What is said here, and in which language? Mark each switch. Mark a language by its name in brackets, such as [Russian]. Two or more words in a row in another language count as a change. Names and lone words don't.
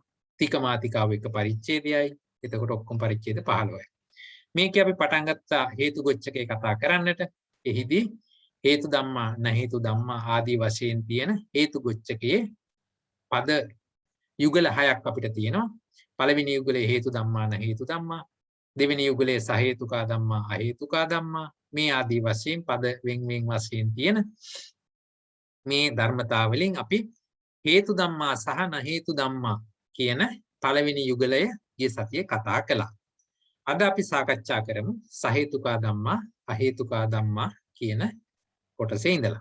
[Sinhala] තික මාතිකාව එක පරිච්ඡේදයයි. එතකොට ඔක්කොම පරිච්ඡේද 15යි. මේකේ අපි පටන් ගත්තා හේතු ගොච්ඡකේ කතා කරන්නට. එහිදී [Pali] හේතු ධම්මා න හේතු ධම්මා [Sinhala] ආදී වශයෙන් තියෙන හේතු ගොච්ඡකයේ පද යුගල 6ක් අපිට තියෙනවා. පළවෙනි යුගලේ [Pali] හේතු ධම්මා න හේතු ධම්මා, [Sinhala] දෙවෙනි යුගලේ [Pali] සහේතුකා ධම්මා අහේතුකා ධම්මා, [Sinhala] මේ ආදී වශයෙන් පද වෙන් වශයෙන් තියෙන මේ ධර්මතා වලින් අපි [Pali] හේතු ධම්මා [Sinhala] සහ [Pali] න හේතු ධම්මා [Sinhala] කියන පළවෙනි යුගලය ගිය සතියේ කතා කළා. අද අපි සාකච්ඡා කරමු [Pali] සහේතුකා ධම්මා අහේතුකා ධම්මා [Sinhala] කියන කොටසේ ඉඳලා.